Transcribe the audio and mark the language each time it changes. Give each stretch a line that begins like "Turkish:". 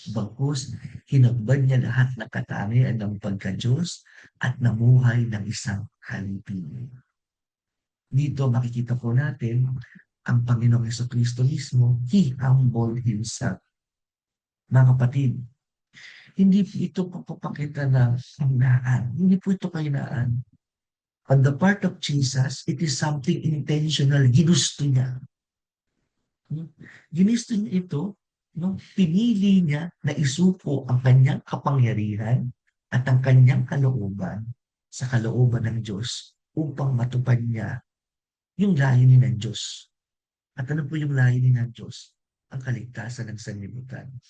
Filipino: Bagkus, hinakbad niya lahat ng katangian ng pagka-Diyos at namuhay ng isang halipin. Dito makikita po natin ang Panginoong Jesucristo mismo,
English: He humbled Himself.
Filipino: Mga kapatid, hindi po ito papapakita ng kahinaan. Hindi po ito kahinaan.
English: On the part of Jesus, it is something intentional.
Filipino: Ginusto niya. Ginusto niya ito. Pinili niya na isuko ang kanyang kapangyarihan at ang kanyang kalooban sa kalooban ng Diyos upang matupad niya yung layunin ng Diyos. At ano po yung layunin ng Diyos? Ang kaligtasan ng sanlibutan.